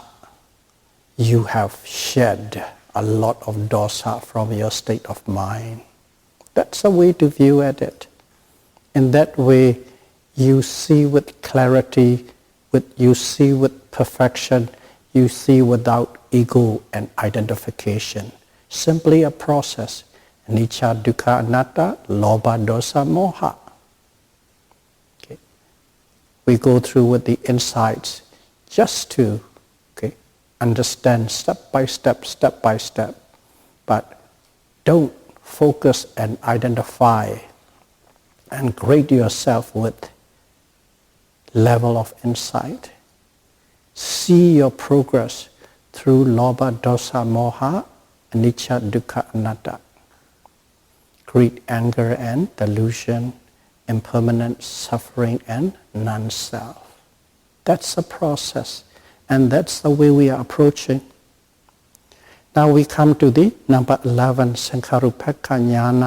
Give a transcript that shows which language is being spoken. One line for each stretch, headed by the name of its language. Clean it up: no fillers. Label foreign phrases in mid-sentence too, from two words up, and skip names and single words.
English: You have shed a lot of dosa from your state of mind. That's a way to view at it. In that way, you see with clarity, you see with perfection, you see without ego and identification. Simply a process.
Pali: Anicca, dukkha, anatta, lobha, dosa, moha.
English: Okay. We go through with the insights just to understand step by step, but don't focus and identify and grade yourself with level of insight. See your progress through
Pali: lobha, dosa, moha, anicca, dukkha, anatta.
English: Greed, anger and delusion, impermanence, suffering and non-self. That's a process. And that's the way we are approaching. Now we come to the number 11,
Pali: Sankharupekkha Jnana.